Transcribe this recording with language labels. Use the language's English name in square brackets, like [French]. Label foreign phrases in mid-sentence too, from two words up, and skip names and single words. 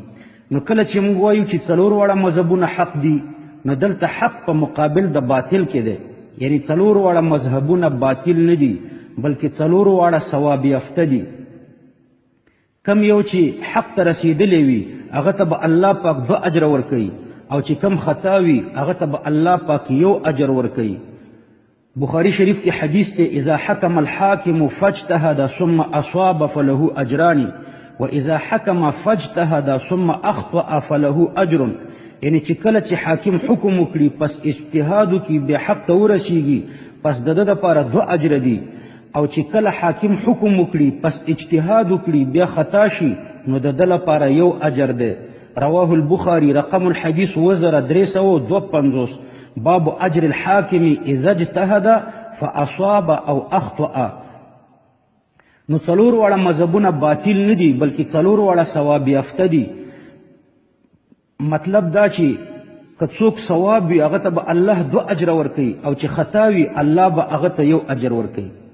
[Pashto] نو کله چې موږ وایو چې څلور واړه مذهبونه حق دي، نو دلته حق په مقابل د باطل کې دی، یعنی څلور واړه مذهبونه باطل نه دي بلکې څلور واړه ثواب یافته دي. کم یو چې حق ته رسیدلی وي هغه ته به الله پاک 2 اجر ورکوي، او چې کم خطا وي هغه ته به الله پاک 1 اجر ورکوي. بخاری شریف کې حدیث ته [Arabic] اذا حکم الحاکم فاجتهد ثم اصاب فله اجران واذا حکم فاجتهد ثم اخطأ فله اجر، [Pashto] یعنی چې کله چې حاکم حکم وکړي پس اجتهاد وکړي بیا حق ته ورسیږي پس د ده دپاره 2 اجر دي، او چې کله حاکم حکم وکړي پس اجتهاد وکړي بیا خطا شي نو د ده لپاره 1 اجر دی. [Arabic] رواه البخاري رقم الحديث 1352. باب اجر الحاکم اذا اجتهد فاصاب او اخطأ. [Pashto] نو څلور واړه مذهبونه باطل نه دي بلکې څلور واړه ثواب یافته دي. مطلب دا چې که څوک ثواب وي هغه ته به الله 2 اجر ورکوي، او چې خطا وي الله به هغه ته 1 اجر ورکوي.